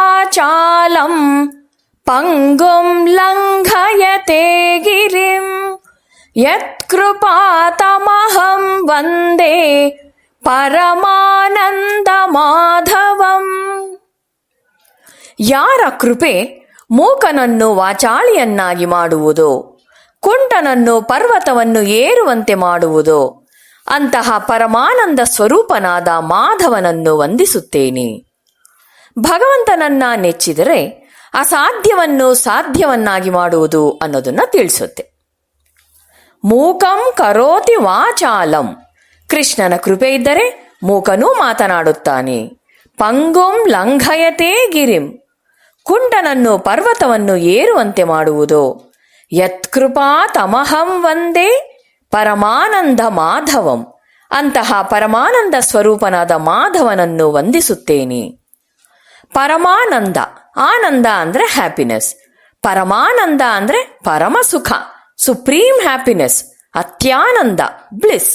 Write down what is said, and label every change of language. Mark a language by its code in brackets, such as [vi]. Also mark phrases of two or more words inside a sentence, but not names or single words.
[sa] ವಾಚಾಲಂ ಪಂಗುಂ ಲಂಘಯತೆ ಗಿರಿಂ ಯತ್ಕೃಪಾತಮಹಂ ವಂದೇ ಪರಮಾನಂದ ಮಾಧವಂ. [kn] ಯಾರ ಕೃಪೆ ಮೂಕನನ್ನು ವಾಚಾಳಿಯನ್ನಾಗಿ ಮಾಡುವುದೋ, ಕುಂಟನನ್ನು ಪರ್ವತವನ್ನು ಏರುವಂತೆ ಮಾಡುವುದೋ, ಅಂತಹ ಪರಮಾನಂದ ಸ್ವರೂಪನಾದ ಮಾಧವನನ್ನು ವಂದಿಸುತ್ತೇನೆ. ಭಗವಂತನನ್ನ ನೆಚ್ಚಿದರೆ ಅಸಾಧ್ಯವನ್ನು ಸಾಧ್ಯವನ್ನಾಗಿ ಮಾಡುವುದು ಅನ್ನೋದನ್ನ ತಿಳಿಸುತ್ತೆ. [sa] ಮೂಕಂ ಕರೋತಿ ವಾಚಾಲಂ, [kn] ಕೃಷ್ಣನ ಕೃಪೆ ಇದ್ದರೆ ಮೂಕನೂ ಮಾತನಾಡುತ್ತಾನೆ. [sa] ಪಂಗುಂ ಲಂಘಯತೆ ಗಿರಿಂ, [kn] ಕುಂಟನನ್ನು ಪರ್ವತವನ್ನು ಏರುವಂತೆ ಮಾಡುವುದು. [sa] ಯತ್ಕೃಪಾ ತಮಹಂ ವಂದೇ ಪರಮಾನಂದ ಮಾಧವಂ, [kn] ಅಂತಹ ಪರಮಾನಂದ ಸ್ವರೂಪನಾದ ಮಾಧವನನ್ನು ವಂದಿಸುತ್ತೇನೆ. ಪರಮಾನಂದ, ಆನಂದ ಅಂದ್ರೆ ಹ್ಯಾಪಿನೆಸ್, ಪರಮಾನಂದ ಅಂದ್ರೆ ಪರಮ ಸುಖ, [en] supreme happiness, [kn] ಅತ್ಯಾನಂದ, ಬ್ಲಿಸ್.